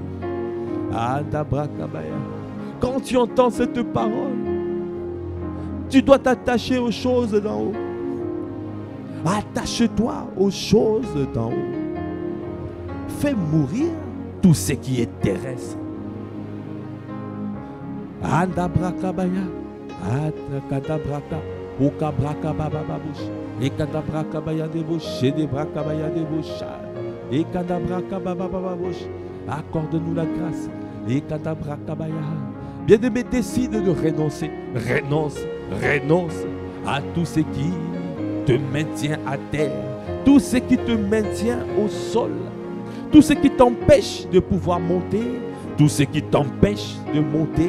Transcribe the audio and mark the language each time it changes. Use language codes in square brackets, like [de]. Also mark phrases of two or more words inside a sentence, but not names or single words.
[fr] Quand tu entends cette parole, tu dois t'attacher aux choses d'en haut. Attache-toi aux choses d'en haut. Fais mourir tout ce qui est terrestre. Andabracabaya, atakabraka, okabrakabababush, ekadabracabaya debouche, edebracabaya debouche, ekadabrakabababush. Accorde-nous la grâce. Ekadabracabaya. Bien-aimé, décide de renoncer. Renonce à tout ce qui te maintient à terre, tout ce qui te maintient au sol, tout ce qui t'empêche de pouvoir monter, tout ce qui t'empêche de monter.